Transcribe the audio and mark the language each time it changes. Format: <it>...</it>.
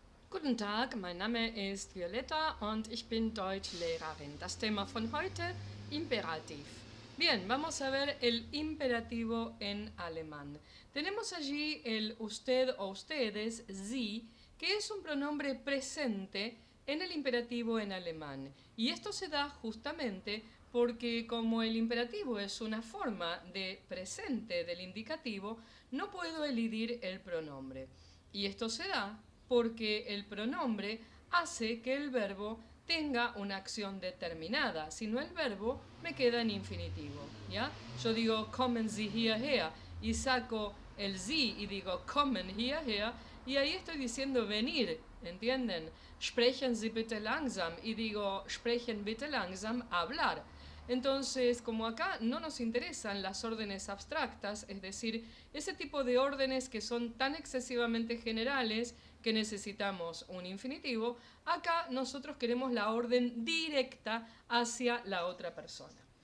<de>Guten Tag, mein Name ist Violetta und ich bin Deutschlehrerin. Das Thema von heute, Imperativ.</de> <es>Bien, vamos a ver el imperativo en alemán. Tenemos allí el usted o ustedes, Sie, que es un pronombre presente en el imperativo en alemán. Y esto se da justamente porque como el imperativo es una forma de presente del indicativo, no puedo elidir el pronombre. Y esto se da porque el pronombre hace que el verbo tenga una acción determinada, si no el verbo me queda en infinitivo, ¿ya? Yo digo</es> <de>kommen Sie hierher</de> <es>y saco el Sie y digo</es> <de>kommen hierher</de> <es>y ahí estoy diciendo venir, ¿entienden?</es> <de>Sprechen Sie bitte langsam</de> <es>y digo</es> <de>sprechen bitte langsam,</de> <es>hablar. Entonces, como acá no nos interesan las órdenes abstractas, es decir, ese tipo de órdenes que son tan excesivamente generales que necesitamos un infinitivo, acá nosotros queremos la orden directa hacia la otra persona.</es>